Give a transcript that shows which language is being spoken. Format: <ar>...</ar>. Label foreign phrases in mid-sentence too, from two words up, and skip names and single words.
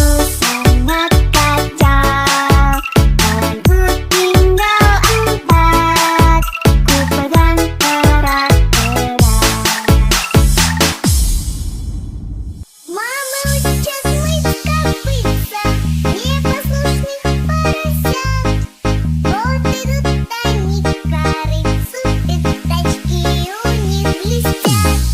<id>sangat kacau. Tanganku tinggal 4, ku pegang erat-erat.</id> <ru>Мама учит мыть копытца непослушных поросят. Вот идут они к корыцу, и тачки у них блестят.</ru>